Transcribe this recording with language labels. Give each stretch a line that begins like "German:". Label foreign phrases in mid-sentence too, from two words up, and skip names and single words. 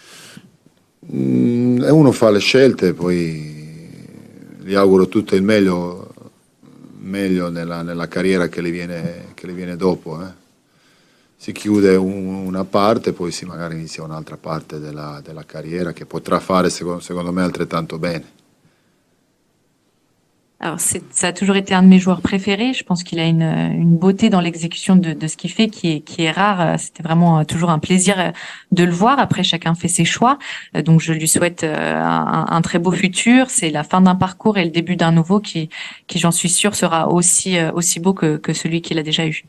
Italian: E uno fa le scelte, poi gli auguro tutto il meglio nella carriera che gli viene dopo. Si chiude una parte, poi magari inizia un'altra parte della carriera che potrà fare secondo me altrettanto bene.
French: Alors, ça a toujours été un de mes joueurs préférés. Je pense qu'il a une beauté dans l'exécution de ce qu'il fait qui est rare. C'était vraiment toujours un plaisir de le voir. Après, chacun fait ses choix. Donc, je lui souhaite un très beau futur. C'est la fin d'un parcours et le début d'un nouveau qui j'en suis sûre, sera aussi beau que celui qu'il a déjà eu.